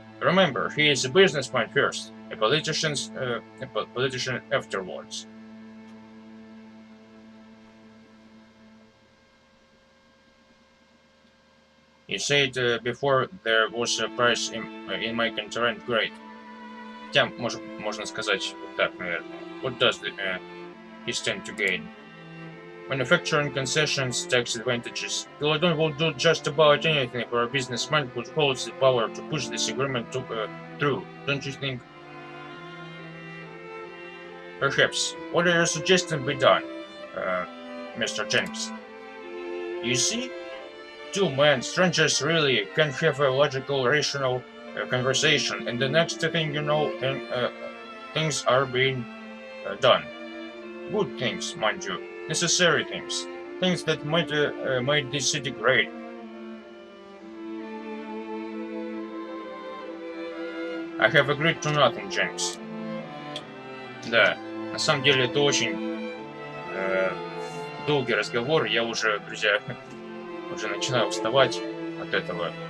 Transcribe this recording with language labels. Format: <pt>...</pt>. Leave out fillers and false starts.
<en>Remember, he is a businessman first, a politician afterwards. You said before there was a price in making Tarant great.</en> <ru>Хотя, можно сказать вот так, наверное.</ru> <en>What does he stand to gain? Manufacturing concessions, tax advantages. Caladon will do just about anything for a businessman who holds the power to push this agreement through, don't you think? Perhaps. What are you suggesting be done, Mr. Jenks? You see? Two men, strangers really, can have a logical, rational conversation, and the next thing you know, things are being done. Good things, mind you. Necessary things. Things that might make this city great. I have agreed to nothing, Jenks.</en> <ru>Да, на самом деле это очень долгий разговор, я уже, друзья, уже начинаю уставать от этого.</ru>